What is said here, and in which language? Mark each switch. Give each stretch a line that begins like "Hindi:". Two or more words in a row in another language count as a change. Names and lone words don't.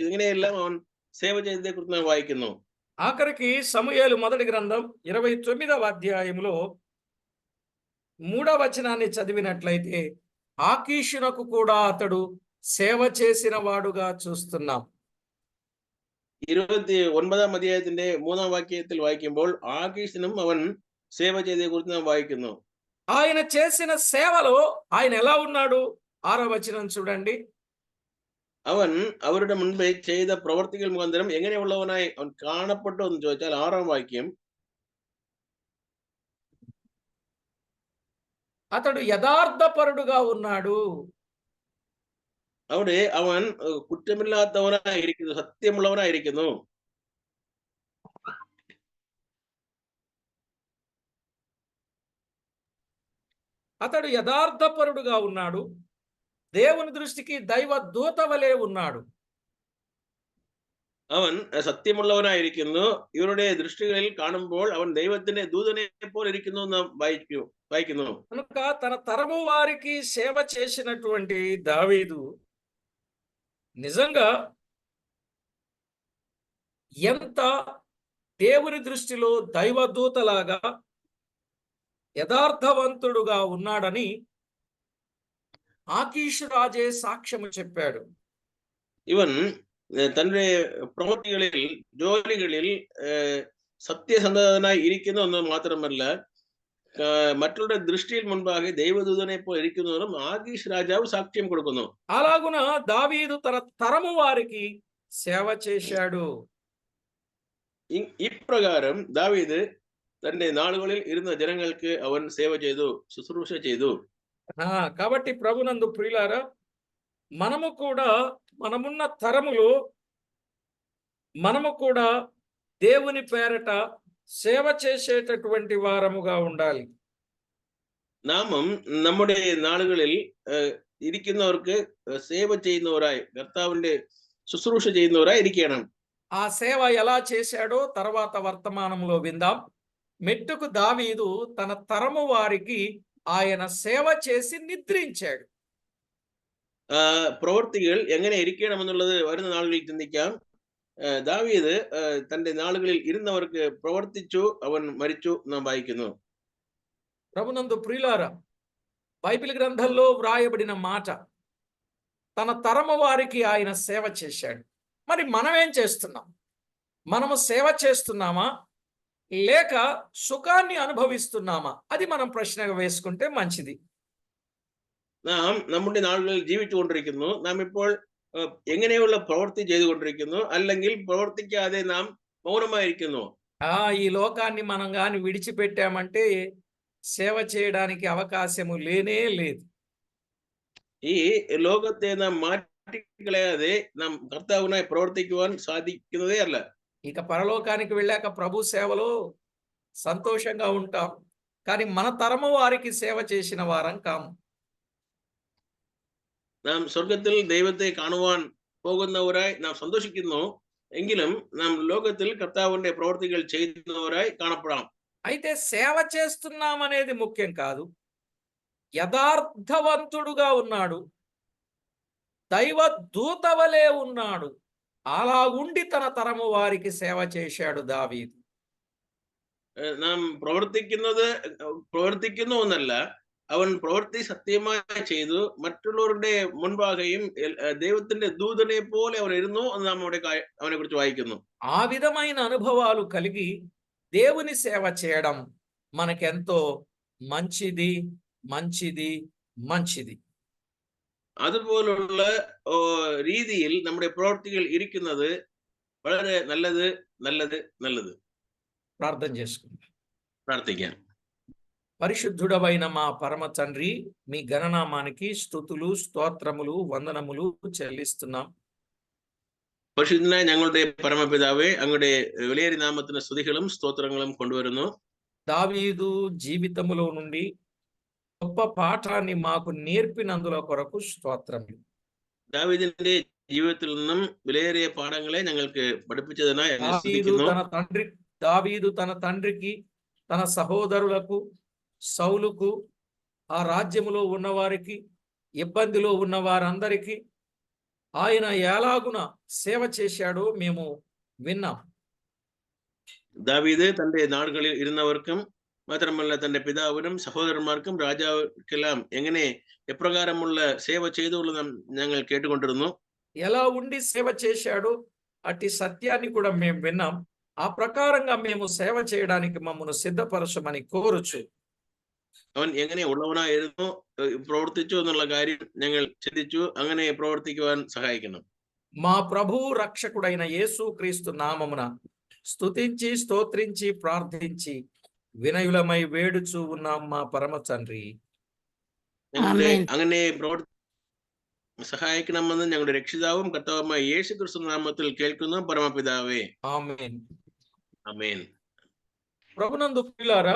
Malayalam: ഇങ്ങനെയെല്ലാം അവൻ സേവ ചെയ്തതിനെ കുറിച്ച് നാം വായിക്കുന്നു.
Telugu: ఆఖరికి సమూయేలు మొదటి గ్రంథం 29వ అధ్యాయంలో 3వ వచనాన్ని చదివినట్లయితే ఆకీషునకు కూడా అతడు సేవ చేసిన వాడుగా చూస్తున్నాం.
Malayalam: 29ാം അധ്യായത്തിന്റെ 3ാം വാക്യത്തിൽ വായിക്കുമ്പോൾ ആകീഷിനും അവൻ സേവ ചെയ്തതിനെ കുറിച്ച് നാം വായിക്കുന്നു.
Telugu: ఆయన చేసిన సేవలో ఆయన ఎలా ఉన్నాడు? 6వ వచనం చూడండి.
Malayalam: അവൻ അവരുടെ മുൻപേ ചെയ്ത പ്രവർത്തികൾ മുഖാന്തരം എങ്ങനെയുള്ളവനായി അവൻ കാണപ്പെട്ടു എന്ന് ചോദിച്ചാൽ 6ാം വാക്യം,
Telugu: అతడు యథార్థపరుడుగా ఉన్నాడు.
Malayalam: അവിടെ അവൻ കുറ്റമില്ലാത്തവനായിരിക്കുന്നു, സത്യമുള്ളവനായിരിക്കുന്നു.
Telugu: అతడు యథార్థపరుడుగా ఉన్నాడు, దేవుని దృష్టికి దైవ దూత వలె ఉన్నాడు.
Malayalam: അവൻ സത്യമുള്ളവനായിരിക്കുന്നു. ഇവരുടെ ദൃഷ്ടികളിൽ കാണുമ്പോൾ അവൻ ദൈവത്തിന്റെ ദൂതനെ പോലെ ഇരിക്കുന്നു എന്ന് നാം വായിക്കുന്നു.
Telugu: కనుక తన తరము వారికి సేవ చేసినటువంటి దావీదు నిజంగా ఎంత దేవుని దృష్టిలో దైవదూతలాగా యథార్థవంతుడుగా ఉన్నాడని ఆకీషు రాజే సాక్ష్యము చెప్పాడు.
Malayalam: ഇവൻ തന്റെ പ്രവൃത്തികളിൽ ജോലികളിൽ സത്യസന്ധനായി ഇരിക്കുന്നു എന്ന് മാത്രമല്ല മറ്റുള്ള ദൃഷ്ടിയിൽ മുൻപാകെ ദൈവദൂതനെ പോലെ ഇരിക്കുന്നതും ആകീഷ് രാജാവ് സാക്ഷ്യം കൊടുക്കുന്നു.
Telugu: అలాగున దావీదు తన తరము వారికి సేవ చేశాడు.
Malayalam: ഇപ്രകാരം ദാവീദ് തന്റെ നാളുകളിൽ ഇരുന്ന ജനങ്ങൾക്ക് അവൻ സേവ ചെയ്തു, ശുശ്രൂഷ ചെയ്തു.
Telugu: కాబట్టి ప్రభునందు ప్రియులారా, మనము కూడా మనమున్న తరములో మనము కూడా దేవుని పేరట సేవ చేసేటటువంటి వారముగా ఉండాలి.
Malayalam: നാമും നമ്മുടെ നാളുകളിൽ ഇരിക്കുന്നവർക്ക് സേവ ചെയ്യുന്നവരായി, കർത്താവിന്റെ ശുശ്രൂഷ ചെയ്യുന്നവരായി ഇരിക്കണം.
Telugu: ఆ సేవ ఎలా చేశాడో తర్వాత వర్తమానంలో విందాం. మెట్టుకు దావీదు తన తరము వారికి ఆయన సేవ చేసి నిద్రించాడు.
Malayalam: പ്രവൃത്തികൾ എങ്ങനെ ഇരിക്കണമെന്നുള്ളത് വരുന്ന നാളുകളിൽ ചിന്തിക്കാം. ദാവീദ് തന്റെ നാളുകളിൽ ഇരുന്നവർക്ക് പ്രവർത്തിച്ചു, അവൻ മരിച്ചു നാം വായിക്കുന്നു.
Telugu: ప్రభునందు ప్రియులారా, బైబిల్ గ్రంథంలో వ్రాయబడిన మాట, తన తరము వారికి ఆయన సేవ చేశాడు. మరి మనం ఏం చేస్తున్నాం? మనము సేవ చేస్తున్నామా లేక సుఖాన్ని అనుభవిస్తున్నామా? అది మనం ప్రశ్నగా వేసుకుంటే మంచిది.
Malayalam: നാം നമ്മുടെ നാളുകളിൽ ജീവിച്ചുകൊണ്ടിരിക്കുന്നു. നാം ഇപ്പോൾ എങ്ങനെയുള്ള പ്രവൃത്തി ചെയ്തുകൊണ്ടിരിക്കുന്നു, അല്ലെങ്കിൽ പ്രവർത്തിക്കാതെ നാം మౌనమాയിരിക്കുന്നു.
Telugu: ఈ లోకాన్ని మనం గాని విడిచిపెట్టామంటే సేవ చేయడానికి అవకాశము లేనే లేదు.
Malayalam: ഈ ലോകത്തെ നാം മാറ്റിക്കളയാതെ നാം കർത്താവിനായി പ്രവർത്തിക്കുവാൻ സാധിക്കുന്നതേ അല്ല.
Telugu: ఇక పరలోకానికి వెళ్ళాక ప్రభు సేవలో సంతోషంగా ఉంటాం, కానీ మన తరము వారికి సేవ చేసిన వారం కాము.
Malayalam: നാം സ്വർഗത്തിൽ ദൈവത്തെ കാണുവാൻ പോകുന്നവരായി നാം സന്തോഷിക്കുന്നു. എങ്കിലും നാം ലോകത്തിൽ കർത്താവിന്റെ പ്രവർത്തികൾ ചെയ്യുന്നവരായി കാണപ്പെടാം.
Telugu: అయితే సేవ చేస్తున్నామనేది ముఖ్యం కాదు. యథార్థవంతుడుగా ఉన్నాడు, దైవ దూత వలె ఉన్నాడు. అలా ఉండి తన తరము వారికి సేవ చేశాడు దావీదు.
Malayalam: നാം പ്രവർത്തിക്കുന്നു എന്നല്ല, അവൻ പ്രവൃത്തി സത്യമായി ചെയ്തു, മറ്റുള്ളവരുടെ മുൻപാകെയും ദൈവത്തിന്റെ ദൂതനെ പോലെ അവൻ ഇരുന്നു എന്ന് നാം അവിടെ അവനെ കുറിച്ച് വായിക്കുന്നു.
Telugu: ఆ విధమైన అనుభవాలు కలిగి దేవుని సేవ చేయడం మనకెంతో మంచిది మంచిది మంచిది.
Malayalam: അതുപോലുള്ള രീതിയിൽ നമ്മുടെ പ്രവർത്തികൾ ഇരിക്കുന്നത് വളരെ നല്ലത് നല്ലത് നല്ലത്.
Telugu: ప్రార్థన చేసుకుందాం.
Malayalam: പ്രാർത്ഥിക്കാം.
Telugu: పరిశుద్ధుడవైన మా పరమ తండ్రి, మీ ఘననామానికి స్తుతులు స్తోత్రములు వందనములు చెల్లిస్తున్నాం.
Malayalam: പരിശുദ്ധനായ ഞങ്ങളുടെ പരമപിതാവേ, അങ്ങയുടെ വിലയേറിയ നാമത്തിന് സ്തുതികളും സ്തോത്രങ്ങളും കൊണ്ടുവരുന്നു.
Telugu: దావీదు జీవితములో నుండి గొప్ప పాఠాన్ని మాకు నేర్పినందుల కొరకు స్తోత్రములు.
Malayalam: ദാവീദിന്റെ ജീവിതത്തിൽ നിന്നും വിലയേറിയ പാഠങ്ങളെ ഞങ്ങൾക്ക് പഠിപ്പിച്ചതിനായി അങ്ങയെ സ്തുതിക്കുന്നു.
Telugu: దావీదు తన తండ్రికి, తన సహోదరులకు, సౌలుకు, ఆ రాజ్యములో ఉన్నవారికి, ఇబ్బందిలో ఉన్న వారందరికీ ఆయన ఎలాగున సేవ చేశాడో మేము విన్నాం.
Malayalam: ദാവീദ് തന്റെ നാടുകളിൽ ഇരുന്നവർക്കും മാത്രമല്ല തന്റെ പിതാവിനും സഹോദരന്മാർക്കും രാജാവുക്കെല്ലാം എങ്ങനെ എപ്രകാരമുള്ള సేవ ചെയ്തുള്ള ഞങ്ങൾ കേട്ടുകൊണ്ടിരുന്നു.
Telugu: ఎలా ఉండి సేవ చేశాడో అట్టి సత్యాన్ని కూడా మేము విన్నాం. ఆ ప్రకారంగా మేము సేవ చేయడానికి మమ్మల్ని సిద్ధపరచమని కోరుచు.
Malayalam: അവൻ എങ്ങനെ ഉള്ളവനായിരുന്നു, പ്രവർത്തിച്ചു എന്നുള്ള കാര്യം ഞങ്ങൾ ചിന്തിച്ചു. അങ്ങനെ പ്രവർത്തിക്കുവാൻ സഹായിക്കണം.
Telugu: మా ప్రభువు రక్షకుడైన యేసుక్రీస్తు నామమున స్తుతించి స్తోత్రించి ప్రార్థించి వినయులమై వేడుచు ఉన్నాం మా పరమ తండ్రి.
Malayalam: അങ്ങനെ സഹായിക്കണമെന്ന് ഞങ്ങളുടെ രക്ഷിതാവും കർത്താവുമായ യേശുക്രിസ്തു നാമത്തിൽ കേൾക്കുന്ന പരമപിതാവേ.
Telugu: ఆమేన్.
Malayalam: ആമേൻ.
Telugu: ప్రభునందు ప్రియులారా,